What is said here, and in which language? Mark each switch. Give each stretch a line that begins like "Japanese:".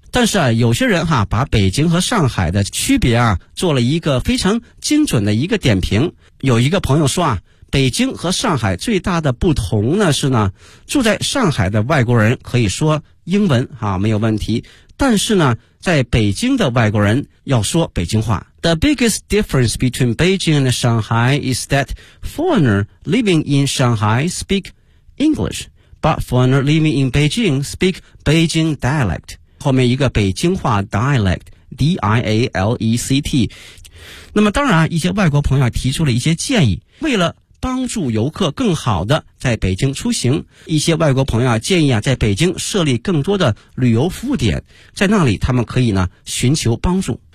Chinese: 但是啊有些人哈把北京和上海的区别啊做了一个非常精准的一个点评。有一个朋友说啊，北京和上海最大的不同呢是呢，住在上海的外国人可以说英文啊没有问题，但是呢在北京的外国人要说北京话。
English: The biggest difference between Beijing and Shanghai is that foreigner living in Shanghai speak English, but foreigner living in Beijing speak Beijing dialect.
Chinese: 后面一个北京话 dialect, D-I-A-L-E-C-T。那么当然一些外国朋友提出了一些建议，为了帮助游客更好的在北京出行，一些外国朋友建议啊在北京设立更多的旅游服务点，在那里他们可以呢寻求帮助。